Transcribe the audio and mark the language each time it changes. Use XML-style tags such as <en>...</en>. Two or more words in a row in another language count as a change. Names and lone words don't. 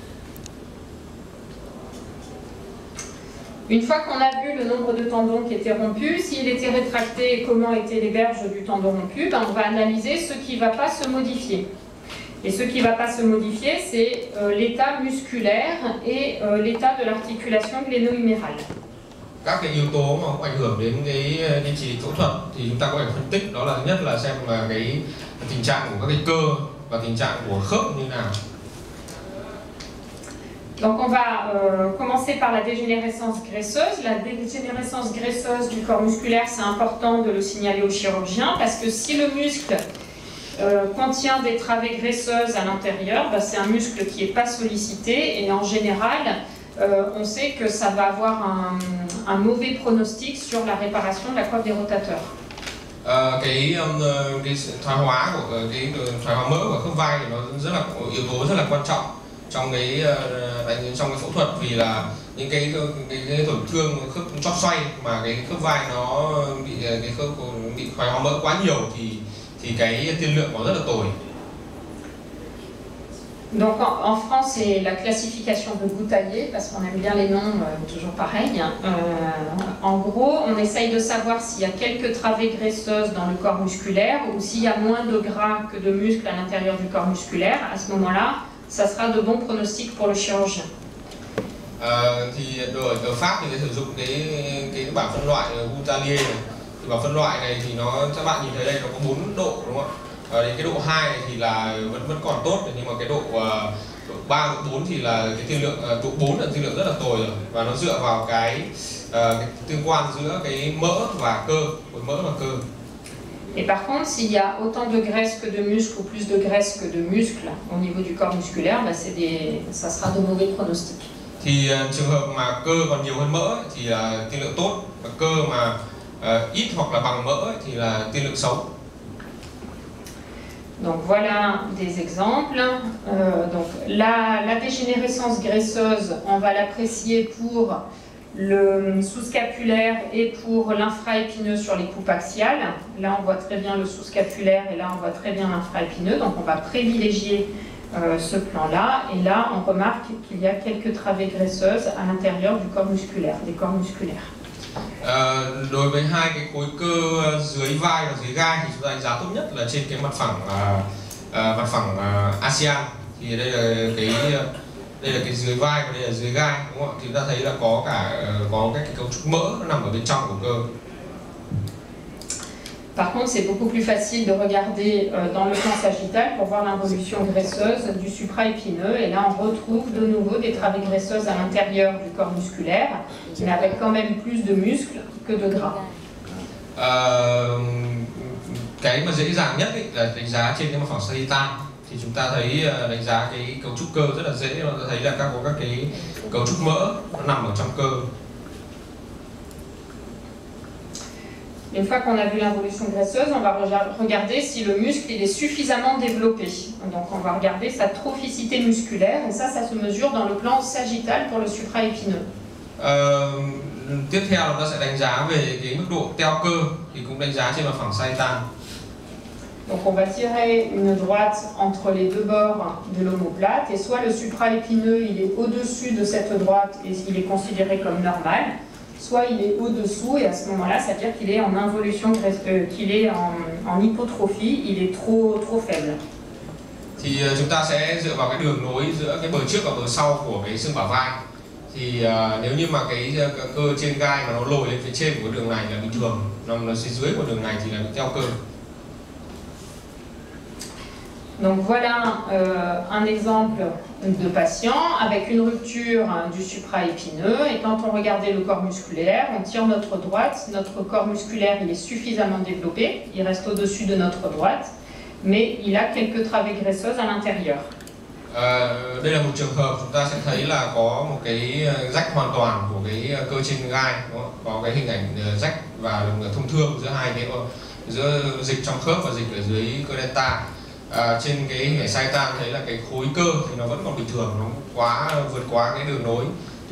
<fr>Une fois qu'on a vu le nombre de tendons qui étaient rompus, s'il était rétracté et comment étaient les berges du tendon rompu, ben on va analyser ce qui ne va pas se modifier. Et ce qui ne va pas se modifier, c'est l'état musculaire et l'état de l'articulation gléno-humérale.</fr> <vi>Các cái yếu tố mà có ảnh hưởng đến cái chỉ phẫu thuật thì chúng ta có thể phân tích, đó là thứ nhất là xem là cái tình trạng của các cái cơ và tình trạng của khớp như nào.</vi> <fr>Donc on va commencer par la dégénérescence graisseuse. La dégénérescence graisseuse du corps musculaire, c'est important de le signaler au chirurgien parce que si le muscle contient des travées graisseuses à l'intérieur, ben c'est un muscle qui n'est pas sollicité et en général, on sait que ça va avoir un mauvais pronostic sur la réparation de la coiffe des rotateurs.</fr> <vi>Cái thoái hóa của cái thoái hóa mỡ của khớp vai thì nó rất là yếu tố rất là quan trọng trong cái phẫu thuật, vì là những cái tổn thương khớp chóp xoay mà cái khớp vai nó bị thoái hóa mỡ quá nhiều thì cái tiên lượng nó rất là tồi.</vi> <fr>Donc en France, c'est la classification de Bouteiller, parce qu'on aime bien les noms, toujours pareil. En gros, on essaye de savoir s'il y a quelques travées graisseuses dans le corps musculaire ou s'il y a moins de gras que de muscles à l'intérieur du corps musculaire. À ce moment-là, ça sera de bons pronostics pour le chirurgien.</fr> <vi>Thì ở Pháp thì sử dụng cái bảng phân loại Bouteiller này. Thì bảng phân loại này thì các bạn nhìn thấy đây nó có 4 độ, đúng không ạ? Đến cái độ 2 này thì là vẫn còn tốt, nhưng mà cái độ 3, độ 4 thì là cái tiên lượng, độ 4 là tiên lượng rất là tồi rồi, và nó dựa vào cái tương quan giữa cái mỡ và cơ, khối mỡ và cơ.</vi> <fr>Et par contre, s'il y a autant de graisse que de muscle ou plus de graisse que de muscle au niveau du corps musculaire, bah ça sera de mauvais pronostics.</fr> <vi>Thì trường hợp mà cơ còn nhiều hơn mỡ thì là tiên lượng tốt, và cơ mà ít hoặc là bằng mỡ thì là tiên lượng xấu.</vi> <fr>Donc voilà des exemples. Donc la dégénérescence graisseuse, on va l'apprécier pour le sous-scapulaire et pour l'infraépineux sur les coupes axiales. Là, on voit très bien le sous-scapulaire et là, on voit très bien l'infraépineux. Donc on va privilégier ce plan-là. Et là, on remarque qu'il y a quelques travées graisseuses à l'intérieur du corps musculaire, des corps musculaires.</fr> <vi>Đối với hai cái khối cơ dưới vai và dưới gai thì chúng ta đánh giá tốt nhất là trên cái mặt phẳng ASEAN. Thì đây là cái dưới vai và đây là dưới gai, đúng không ạ? Thì chúng ta thấy là có cái cấu trúc mỡ nó nằm ở bên trong của cơ.</vi> <fr>Par contre, c'est beaucoup plus facile de regarder dans le plan sagittal pour voir l'involution graisseuse du supraépineux. Et là, on retrouve de nouveau des travées graisseuses à l'intérieur du corps musculaire, mais avec quand même plus de muscles que de gras.</fr> <vi>Cái mà dễ dàng nhất là đánh giá trên cái mặt phẳng sagittal. Thì chúng ta thấy đánh giá cái cấu trúc cơ rất là dễ, chúng ta thấy là có các cái cấu trúc mỡ nó nằm ở trong cơ.</vi> <fr>Une fois qu'on a vu l'involution graisseuse, on va regarder si le muscle il est suffisamment développé. Donc on va regarder sa trophicité musculaire, et ça se mesure dans le plan sagittal pour le supraépineux.</fr> <vi>Tiếp theo chúng ta sẽ đánh giá về cái mức độ teo cơ, thì cũng đánh giá trên mặt phẳng sagittal.</vi> <fr>Donc on va tirer une droite entre les deux bords de l'omoplate, et soit le supraépineux il est au-dessus de cette droite et il est considéré comme normal, soit il est au-dessous, et à ce moment-là, ça veut dire qu'il est en involution, qu'il est en hypotrophie, il est trop faible.</fr> <vi>Thì chúng ta sẽ dựa vào cái đường nối giữa cái bờ trước và bờ sau của cái xương bả vai. Thì nếu như mà cái cơ trên gai mà nó lồi lên phía trên của cái đường này là bình thường, nằm ở phía dưới của đường này thì là bị teo cơ.</vi> <fr>Donc voilà un exemple de patient avec une rupture du supraépineux, et quand on regardait le corps musculaire, on tire notre droite, notre corps musculaire il est suffisamment développé, il reste au-dessus de notre droite, mais il a quelques travées graisseuses à l'intérieur.</fr> <vi>Đây là một trường hợp chúng ta sẽ thấy là có một cái rách hoàn toàn của cái cơ trên gai, đúng không? Có cái hình ảnh rách và thông thương giữa hai cái, giữa dịch trong khớp và dịch ở dưới cơ delta. Trên cái hình ảnh sagittal thấy là cái khối cơ thì nó vẫn còn bình thường, nó vượt quá cái đường nối.</vi>